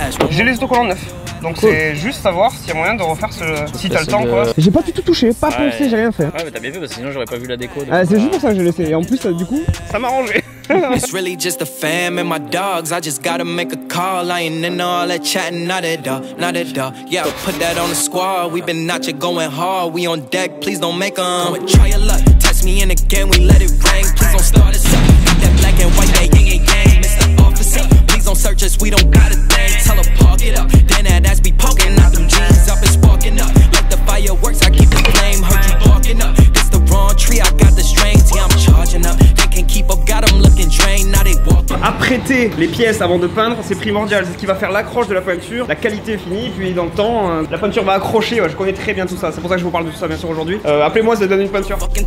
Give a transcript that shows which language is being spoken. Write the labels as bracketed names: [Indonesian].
[French] J'ai les autocollants neufs. Donc cool. C'est juste savoir s'il y a moyen de refaire ce... Si t'as le temps quoi. J'ai pas du tout touché, pas poncé, j'ai rien fait. Ouais mais t'as bien fait parce que sinon j'aurais pas vu la déco. Ah, c'est juste pour ça que j'ai laissé. Et en plus du coup, ça m'a arrangé. [English] It's really just a fam and my dogs. I just gotta make a call. I ain't into all that chatting, not at all, not at all. Yeah, put that on the squad. We been out here going hard. We on deck, please don't make 'em. Try your luck, test me in again. We let it rain. Please don't start us up. Got that black and white, that yin and yang. Mr. Officer, please don't search us. We don't got a thing. Tell her park it up. Then that ass be poking out them jeans up and sparking up. Like the fireworks, I keep the flame. Heard you barking up. It's the wrong tree. I got the strings. Yeah, I'm charging up. They can't keep up. Got them looking drained. Now they walking. [French] Après prêter les pièces avant de peindre, c'est primordial. C'est ce qui va faire l'accroche de la peinture. La qualité est finie, puis dans le temps, la peinture va accrocher. Ouais, je connais très bien tout ça. C'est pour ça que je vous parle de tout ça, bien sûr, aujourd'hui. Appelez-moi, ça donne une peinture.